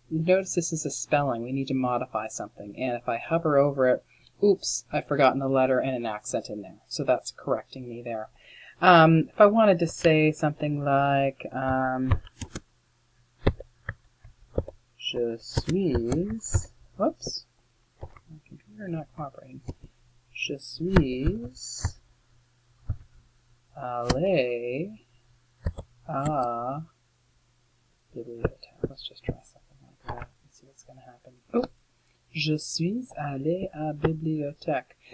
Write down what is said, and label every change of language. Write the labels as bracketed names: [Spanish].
[English] Notice this is a spelling. We need to modify something. And if I hover over it, oops, I've forgotten a letter and an accent in there. So that's correcting me there. If I wanted to say something like, [French] je suis, [English] whoops, my computer not cooperating. [French] Je suis allé à bibliothèque. [English] Let's just try something like that and see what's going to happen. [French] Oh, je suis allé à bibliothèque.